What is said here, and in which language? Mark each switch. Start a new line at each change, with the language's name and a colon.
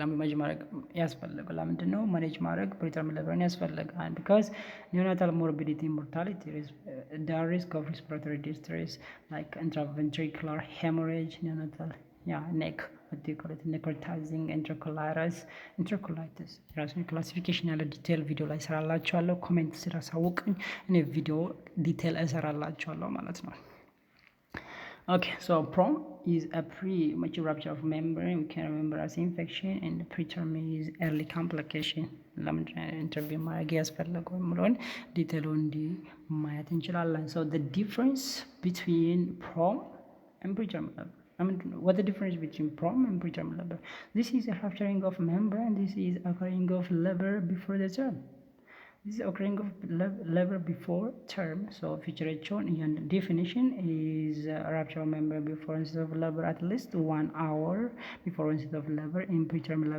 Amharic: ለምን ማድረግ ያስፈልጋል? ለምንድን ነው ማኔጅ ማድረግ ፕሪተርም ሌበርን ያስፈልጋል?
English: ቢካዝ ኒዮናታል ሞርቢዲቲ ሞርታሊቲ the risk of respiratory distress like intraventricular hemorrhage, neonatal neck, what do you call it, necrotizing enterocolitis
Amharic: ራሱን ክላሲፊኬሽን ያለ ዲቴል ቪዲዮ ላይ እሰራላችኋለሁ። ኮሜንት ስራ ሳውቅኝ እኔ ቪዲዮ ዲቴል እሰራላችኋለሁ ማለት ነው።
English: Okay, so PROM is a premature rupture of membrane. We can remember as infection, and preterm is early complication.
Amharic: ኢንተርቪው ማድረግ ያስፈለገው የሚለውን ዲቴሉ እንዲህ ማየት እንችላለን።
English: So the difference between PROM and preterm labor. What the difference between PROM and preterm labor? This is a rupturing of membrane. This is occurring of labor before the term. This is occurring of labor before term. So feature definition is rupture of membrane before onset of labor at least 1 hour before onset of labor. In preterm labor